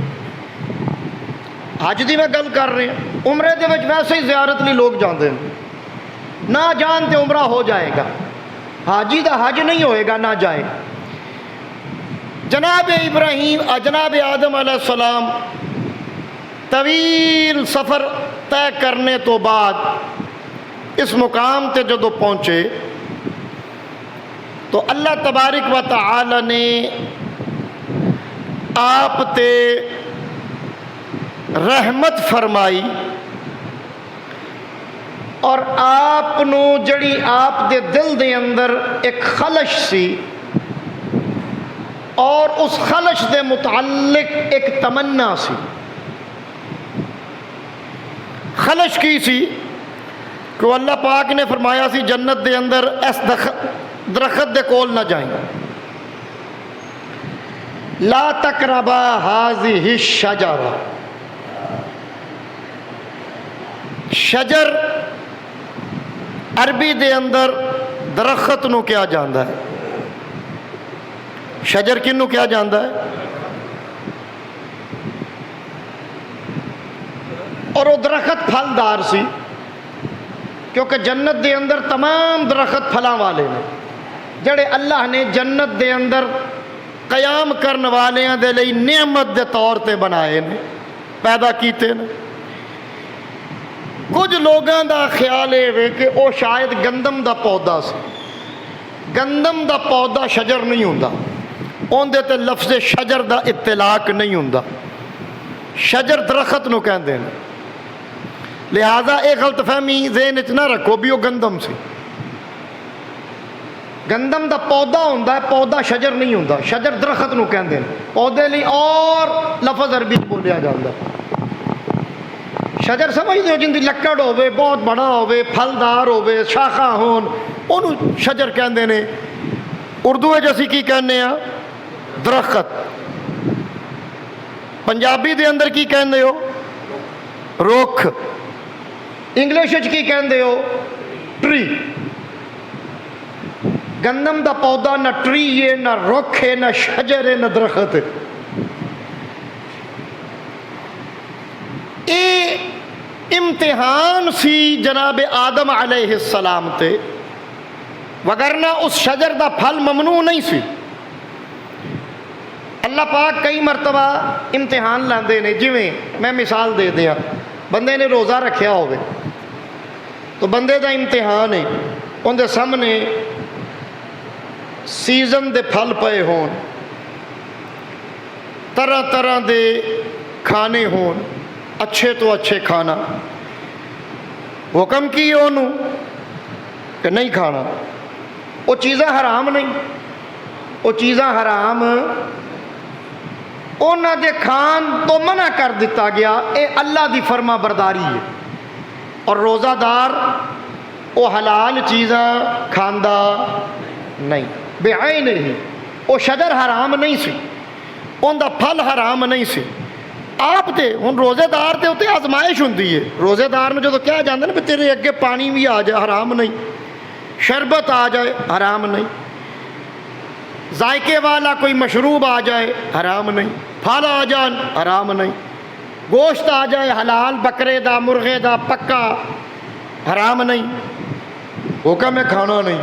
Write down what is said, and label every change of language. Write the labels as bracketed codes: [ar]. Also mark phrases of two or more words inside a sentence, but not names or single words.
[pa] حج دی میں گل کر رہے ہیں، عمرے دے وچ ویسے ہی زیارت لی لوگ جاندے ہیں، نہ جان تے عمرہ ہو جائے گا، حاجی دا حج نہیں ہوئے گا نہ جائے۔ جناب ابراہیم جناب آدم علیہ السلام طویل سفر طے کرنے تو بعد اس مقام تے جدو پہنچے تو اللہ تبارک و تعالی نے آپ تے رحمت فرمائی، اور آپ نو جڑی آپ دے دل دے اندر ایک خلش سی، اور اس خلش دے متعلق ایک تمنا سی۔ خلش کی سی کہ اللہ پاک نے فرمایا سی جنت دے اندر اس درخت دے کول نہ جائیں، [ar] لا تقربا هذه الشجرہ۔ [pa] شجر عربی دے اندر درخت نو کیا جاندا ہے، شجر کنو کیا جاندا ہے، اور وہ درخت پھلدار سی، کیونکہ جنت دے اندر تمام درخت پھلاں والے نے جڑے اللہ نے جنت دے اندر قیام کرن والیاں دے لئی نعمت دے طور تے بنائے نے، پیدا کیتے نے۔ کچھ لوگاں دا خیال ہے کہ وہ شاید گندم دا پودا سی، گندم دا پودا شجر نہیں ہوندا، اون دے تے لفظ شجر دا اطلاق نہیں ہوندا، شجر درخت نو کہندے ہیں، لہذا ایک غلط فہمی ذہن وچ نہ رکھو بھی وہ گندم سی۔ گندم دا پودا ہوندا ہے، پودا شجر نہیں ہوندا، شجر درخت نو کہندے ہیں، پودے لئی اور لفظ عربی بولیا جاندا۔ شجر سمجھتے ہو جن دی لکڑ ہوے، بہت بڑا ہوے، پھلدار ہوے، شاخاں ہون، انہوں شجر کہندے نے۔ اردو وچ اسی کی کہنے ہاں؟ درخت۔ پنجابی دے اندر کی کہندے ہو؟ رکھ۔ انگلش وچ کی کہندے ہو؟ ٹری۔ گندم دا پودا نہ ٹری ہے، نہ رکھ ہے، نہ شجر ہے، نہ درخت ہے۔ اے امتحان سی جناب آدم علیہ السلام تے، وگرنہ اس شجر دا پھل ممنوع نہیں سی۔ اللہ پاک کئی مرتبہ امتحان لاندے نے، جویں میں مثال دے دیا، بندے نے روزہ رکھیا ہوئے تو بندے دا امتحان ہے، ان دے سامنے سیزن دے پھل پے ہون، طرح طرح دے کھانے ہون، اچھے تو اچھے کھانا، حکم کی انہوں کہ نہیں کھانا، وہ چیزیں حرام نہیں، وہ چیزیں حرام انہاں دے کھان تو منع کر دیتا گیا، اے اللہ دی فرما برداری ہے۔ اور روزہ دار وہ حلال چیزاں کھاندا نہیں، بعین ہی، وہ شجر حرام نہیں سی، ان دا پھل حرام نہیں سی۔ آپ تے ہن روزے دار تے اتنے آزمائش ہوندی ہے، روزے دار نے جو کہا جاندے نا تیرے اگے پانی بھی آ جائے حرام نہیں، شربت آ جائے حرام نہیں، ذائقے والا کوئی مشروب آ جائے حرام نہیں، پھل آ جان حرام نہیں، گوشت آ جائے حلال بکرے دا مرغے دا پکا حرام نہیں، حکم ہے کھانا نہیں۔